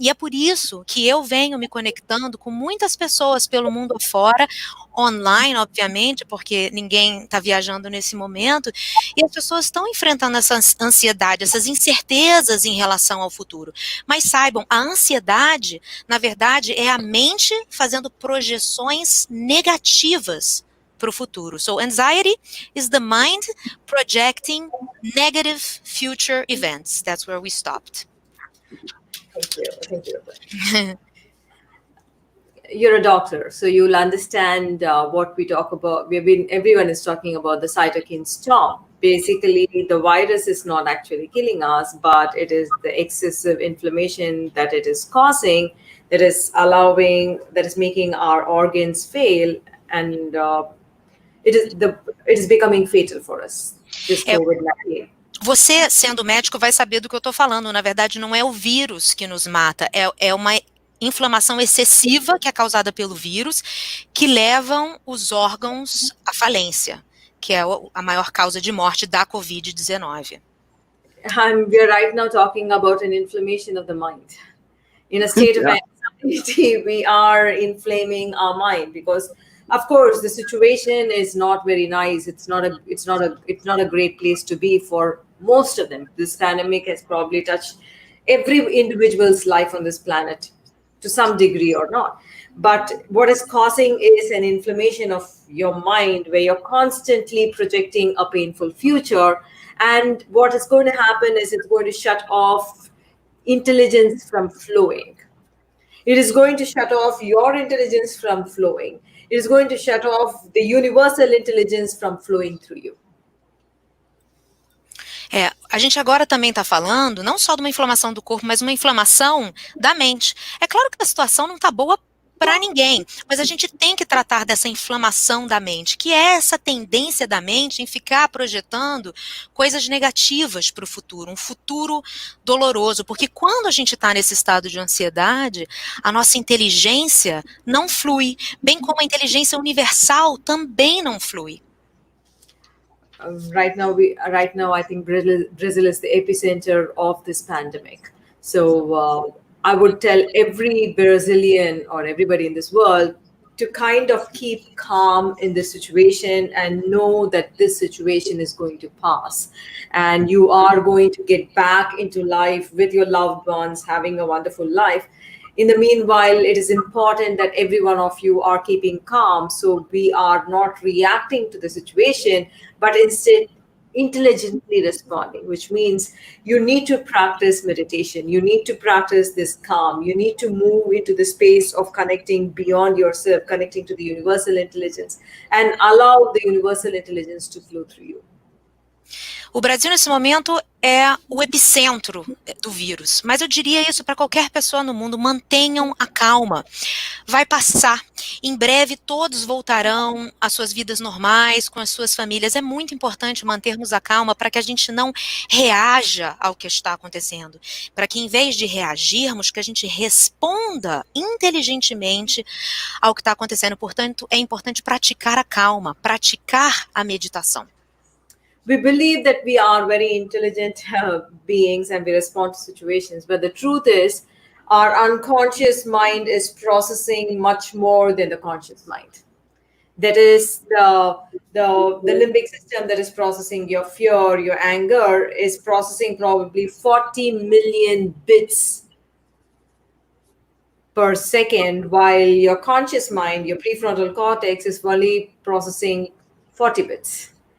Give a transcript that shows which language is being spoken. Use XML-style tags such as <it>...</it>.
<pt>E é por isso que eu venho me conectando com muitas pessoas pelo mundo afora, online, obviamente, porque ninguém está viajando nesse momento, e as pessoas estão enfrentando essa ansiedade, essas incertezas em relação ao futuro. Mas saibam, a ansiedade, na verdade, é a mente fazendo projeções negativas para o futuro.</pt> <en>So anxiety is the mind projecting negative future events. That's where we stopped. Thank you. You're a doctor, so you'll understand what we talk about. Everyone is talking about the cytokine storm. Basically, the virus is not actually killing us, but it is the excessive inflammation that it is causing that is making our organs fail, and it is becoming fatal for us. This COVID-19.</en> <pt>Você, sendo médico, vai saber do que eu estou falando. Na verdade, não é o vírus que nos mata, é uma inflamação excessiva que é causada pelo vírus, que levam os órgãos à falência, que é a maior causa de morte da COVID-19.</pt> <en>We are right now talking about an inflammation of the mind. In a state of anxiety, we are inflaming our mind because, of course, the situation is not very nice. It's not a great place to be for most of them. This pandemic has probably touched every individual's life on this planet. to some degree or not. But what is causing is an inflammation of your mind where you're constantly projecting a painful future. And what is going to happen is it's going to shut off intelligence from flowing. It is going to shut off your intelligence from flowing. It is going to shut off the universal intelligence from flowing through you.</en> <pt>A gente agora também está falando não só de uma inflamação do corpo, mas uma inflamação da mente. É claro que a situação não está boa para ninguém, mas a gente tem que tratar dessa inflamação da mente, que é essa tendência da mente em ficar projetando coisas negativas para o futuro, um futuro doloroso, porque quando a gente está nesse estado de ansiedade, a nossa inteligência não flui, bem como a inteligência universal também não flui.</pt> <en>Right now, I think Brazil is the epicenter of this pandemic. So I would tell every Brazilian or everybody in this world to kind of keep calm in this situation and know that this situation is going to pass. And you are going to get back into life with your loved ones, having a wonderful life. In the meanwhile, it is important that every one of you are keeping calm, so we are not reacting to the situation, but instead intelligently responding, which means you need to practice meditation. You need to practice this calm. You need to move into the space of connecting beyond yourself, connecting to the universal intelligence, and allow the universal intelligence to flow through you.</en> <pt>O Brasil, nesse momento, é o epicentro do vírus, mas eu diria isso para qualquer pessoa no mundo: mantenham a calma, vai passar, em breve todos voltarão às suas vidas normais, com as suas famílias. É muito importante mantermos a calma para que a gente não reaja ao que está acontecendo, para que em vez de reagirmos, que a gente responda inteligentemente ao que está acontecendo. Portanto, é importante praticar a calma, praticar a meditação.</pt> <en>We believe that we are very intelligent beings and we respond to situations, but the truth is our unconscious mind is processing much more than the conscious mind. That is the limbic system that is processing your fear, your anger, is processing probably 40 million bits per second, while your conscious mind, your prefrontal cortex, is only processing 40 bits.</en>